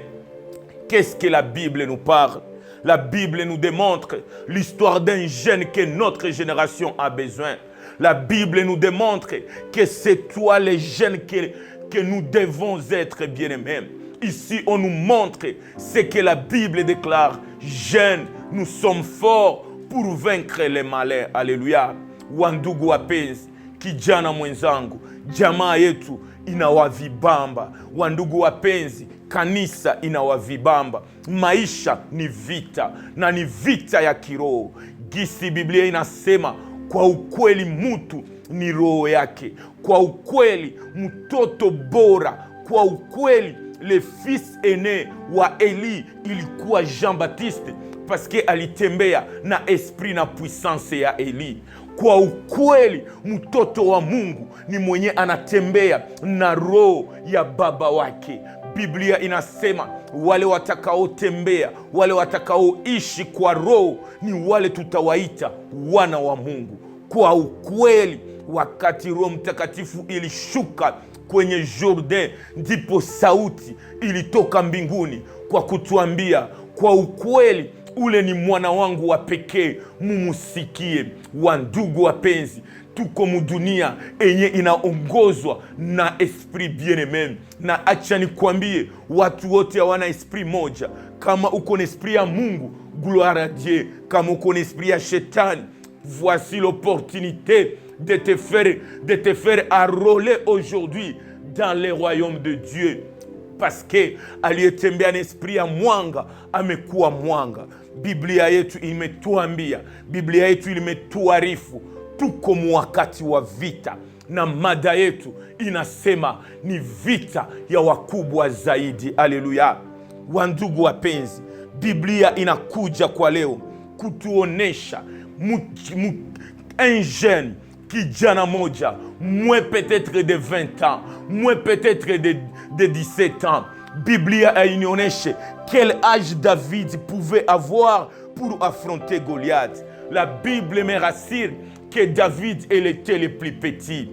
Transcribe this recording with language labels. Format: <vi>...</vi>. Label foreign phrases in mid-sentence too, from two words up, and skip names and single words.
<fr>Qu'est-ce que la Bible nous parle? La Bible nous démontre l'histoire d'un jeune que notre génération a besoin. La Bible nous démontre que c'est toi le jeune que nous devons être, bien-aimés. Ici, on nous montre ce que la Bible déclare. Jeunes, nous sommes forts pour vaincre les malheurs. Alléluia.</fr> <sw>Wandugu wapenzi, kijana mwenzangu, jamaa yetu inawavibamba. Wandugu wapenzi, kanisa inawavibamba. Maisha ni vita, na ni vita ya kiroho. Gisi Biblia inasema, kwa ukweli mtu ni roho yake. Kwa ukweli mtoto bora. Kwa ukweli</sw> <fr>le fils aîné</fr> <sw>wa Eli ilikuwa Jean-Baptiste,</sw> <fr>parce que</fr> <sw>alitembea na esprit na puissance ya Eli. Kwa ukweli mtoto wa Mungu ni mwenye anatembea na roho ya baba wake. Biblia inasema wale watakaotembea, wale watakaoishi kwa roho ni wale tutawaita wana wa Mungu. Kwa ukweli wakati Roho Mtakatifu ilishuka kwenye Jordan, ndipo sauti ilitoka mbinguni kwa kutuambia, kwa ukweli ule ni mwana wangu wa pekee, mumusikie. Wandugu wapenzi, tuko mudunia enye inaongozwa na</sw> <fr>esprit bien-aimé.</fr> <sw>Na acha nikwambie, watu wote hawana esprit moja. Kama uko na esprit ya Mungu,</sw> <fr>gloire à Dieu.</fr> <sw>Kama uko na esprit ya shetani,</sw> <fr>voici l'opportunité de te faire enrôler aujourd'hui dans le royaume de Dieu. Parce que</fr> <sw>aliyetembea na esprit ya mwanga amekuwa mwanga. Biblia yetu imetuambia, Biblia yetu imetuarifu tuko wakati wa vita, na mada yetu inasema ni vita ya wakubwa zaidi. Haleluya. Wandugu wapenzi, Biblia inakuja kwa leo kutuonesha</sw> <fr>un jeune</fr> <sw>kijana moja,</sw> <fr>moins peut-être de 20 ans, moins peut-être de 17 ans. Biblia a ignoré quel âge David pouvait avoir pour affronter Goliath. La Bible me rassure que David était le plus petit.</fr>